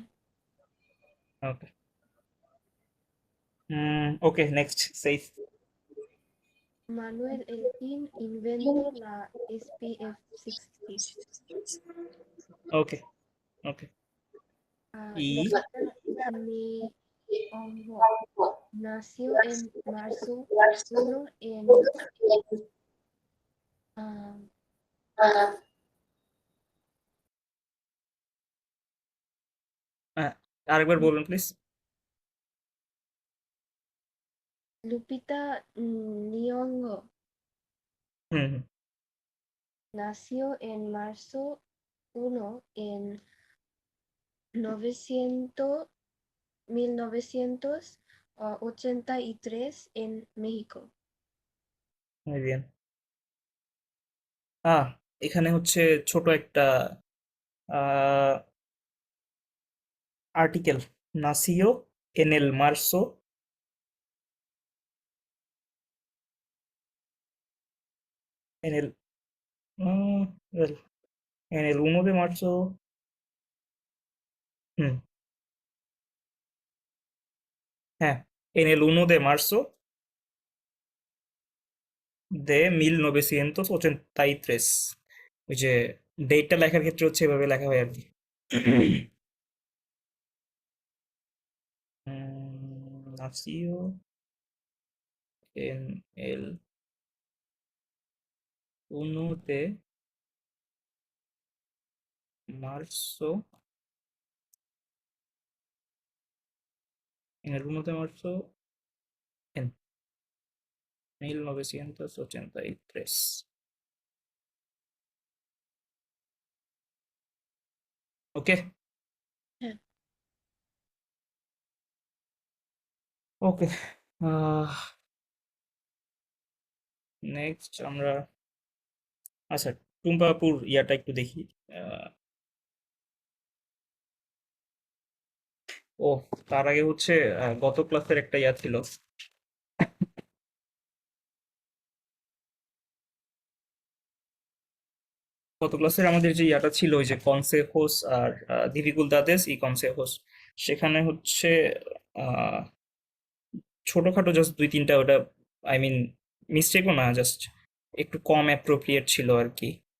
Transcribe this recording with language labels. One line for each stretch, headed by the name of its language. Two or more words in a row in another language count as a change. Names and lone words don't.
English: okay, okay, next safe.
Spanish: Manuel Elgin inventó la SPF 60.
English: okay, okay, ই
Spanish: Lupita Nyong'o nació en marzo 1 en ah,
Bangla: আরেকবার বলুন প্লিজ। Lupita Nyong'o হুম, হুম,
Spanish: nació en marzo 1 en 900 1983 en México. muy bien।
Bangla: আহ এখানে হচ্ছে ছোট একটা আর্টিকেল,
Spanish: nació en el marzo, en el, el- en el 1 de marzo,
Bangla: হুম, হ্যাঁ,
Spanish: en el 1 de marzo de 1983।
Bangla: ওই যে ডেটটা লেখার ক্ষেত্রে হচ্ছে এভাবে লেখা হয় আর কি।
Spanish: nació en el 1 de marzo, en el 1 de marzo en 1983.
English: ওকে,
Bangla: হ্যাঁ।
English: ওকে।
Bangla: নেক্সট আমরা, আচ্ছা, টুম্পাপুর ইয়াটা একটু দেখি। ও, তার আগে হচ্ছে গত ক্লাসের একটা ইয়া ছিল। গত ক্লাসের আমাদের যে ইয়াটা ছিল, ওই যে কনসেজোস আর
Spanish: dificultades y consejos,
Bangla: সেখানে হচ্ছে আহ, ছোটখাটো জাস্ট দুই তিনটা, ওটা
English: I mean
Bangla: মিস্টেকও না, জাস্ট একটু কম অ্যাপ্রোপ্রিয়েট ছিল আর কি।